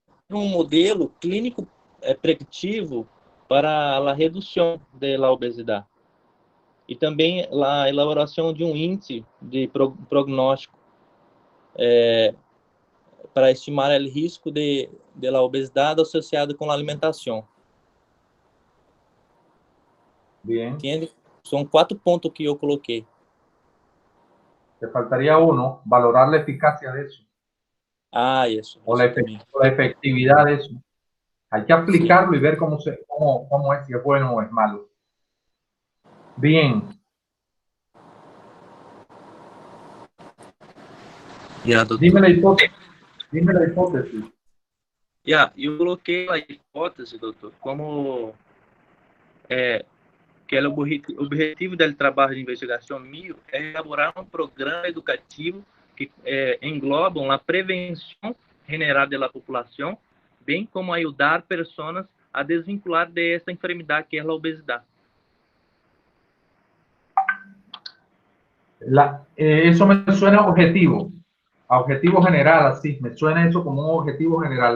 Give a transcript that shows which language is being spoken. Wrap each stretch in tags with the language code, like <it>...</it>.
<pt>Um modelo clínico preditivo para a redução da obesidade e também a elaboração de um índice de prognóstico para estimar o risco de la obesidade associado com a alimentação.</pt> <es>Bien.</es> <pt>Entende? São 4 pontos que eu coloquei.</pt> <es>Te faltaría uno, valorar la eficacia de eso.</es> <pt>Ah, isso.</pt> <es>O la efectividad de eso. Hay que aplicarlo y ver cómo es, si es bueno o es malo. Bien. Dime la hipótesis.</es> <pt>Eu coloquei a hipótese, doutor, como que o objetivo do trabalho de investigação meu é elaborar um programa educativo que engloba a prevenção general da população, bem como ajudar pessoas a desvincular de esta enfermidade que é a obesidade.</pt> <es>Eso me suena objetivo, a objetivo general, así, me suena eso como un objetivo general.</es>